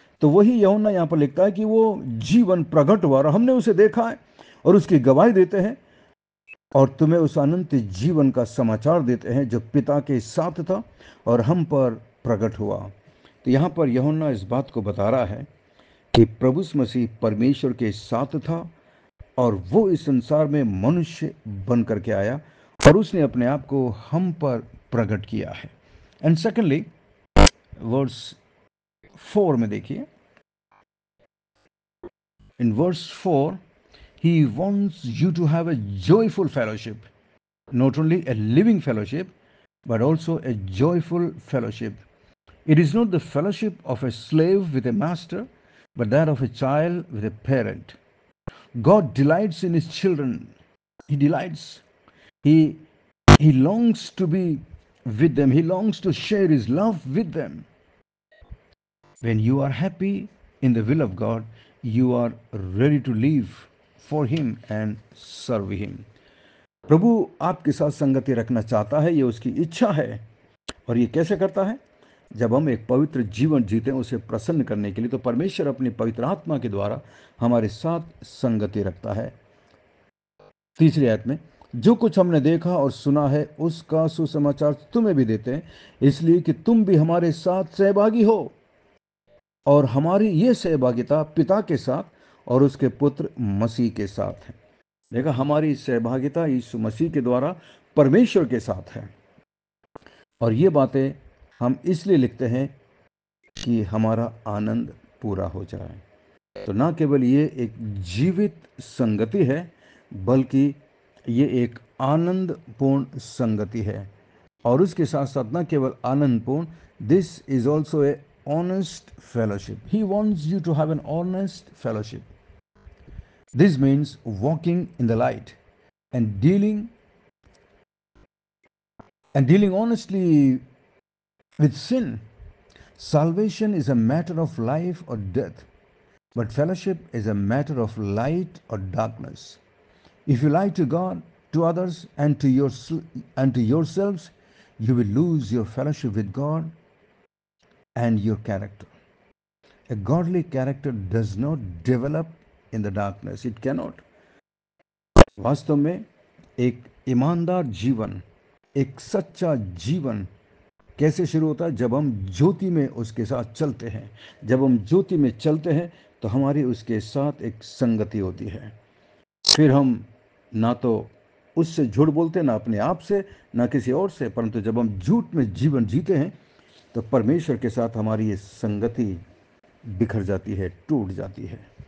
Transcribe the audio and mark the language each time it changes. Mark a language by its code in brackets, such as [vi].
[hi] तो वही यूहन्ना यहाँ पर लिखता है कि वो जीवन प्रकट हुआ और हमने उसे देखा है और उसकी गवाही देते हैं और तुम्हें उस अनंत जीवन का समाचार देते हैं जो पिता के साथ था और हम पर प्रकट हुआ। तो यहाँ पर यूहन्ना इस बात को बता रहा है कि प्रभु मसीह परमेश्वर के साथ था और वो इस संसार में मनुष्य बन करके आया और उसने अपने आप को हम पर प्रकट किया है। [en] and secondly, verse 4 [hi] में देखिए, [en] In verse 4 he wants you to have a joyful fellowship, not only a living fellowship but also a joyful fellowship. It is not the fellowship of a slave with a master, but that of a child with a parent. God delights in his children. He delights. He longs to be with them. He longs to share his love with them. When you are happy in the will of God, you are ready to live for him and serve him. [hi] प्रभु आपके साथ संगति रखना चाहता है, ये उसकी इच्छा है। और ये कैसे करता है? जब हम एक पवित्र जीवन जीते हैं उसे प्रसन्न करने के लिए, तो परमेश्वर अपनी पवित्र आत्मा के द्वारा हमारे साथ संगति रखता है। तीसरी आयत में, जो कुछ हमने देखा और सुना है उसका सुसमाचार तुम्हें भी देते हैं, इसलिए कि तुम भी हमारे साथ सहभागी हो। और हमारी ये सहभागिता पिता के साथ और उसके पुत्र मसीह के साथ है। देखा, हमारी सहभागिता यीशु मसीह के द्वारा परमेश्वर के साथ है। और ये बातें हम इसलिए लिखते हैं कि हमारा आनंद पूरा हो जाए। तो ना केवल ये एक जीवित संगति है, बल्कि ये एक आनंदपूर्ण संगति है। और उसके साथ साथ न केवल आनंदपूर्ण, [en] This is also a honest fellowship. He wants you to have an honest fellowship. This means walking in the light and dealing honestly with sin. Salvation is a matter of life or death, but fellowship is a matter of light or darkness. If you lie to God, to others, and to yourselves, you will lose your fellowship with God and your character. A godly character does not develop in the darkness. It cannot. [hi] वास्तव में एक ईमानदार जीवन, एक सच्चा जीवन कैसे शुरू होता है? जब हम ज्योति में उसके साथ चलते हैं। जब हम ज्योति में चलते हैं तो हमारी उसके साथ एक संगति होती है। फिर हम ना तो उससे झूठ बोलते, ना अपने आप से, ना किसी और से, परंतु जब हम झूठ में जीवन जीते हैं तो परमेश्वर के साथ हमारी ये संगति बिखर जाती है, टूट जाती है।